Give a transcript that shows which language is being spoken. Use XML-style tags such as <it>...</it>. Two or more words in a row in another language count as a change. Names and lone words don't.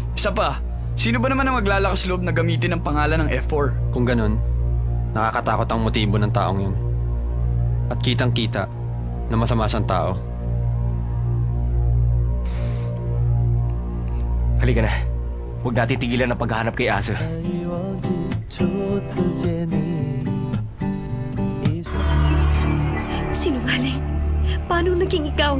<tl>Isa pa, sino ba naman ang maglalakas loob na gamitin ang pangalan ng F4? Kung ganun, nakakatakot ang motibo ng taong yun. At kitang-kita na masama siyang tao. Halika na. Huwag natin tigilan ang paghahanap kay Ase.</tl> <zh>已忘记初次见你。一瞬</zh> <tl>Sinungaling. Paano naging ikaw?</tl>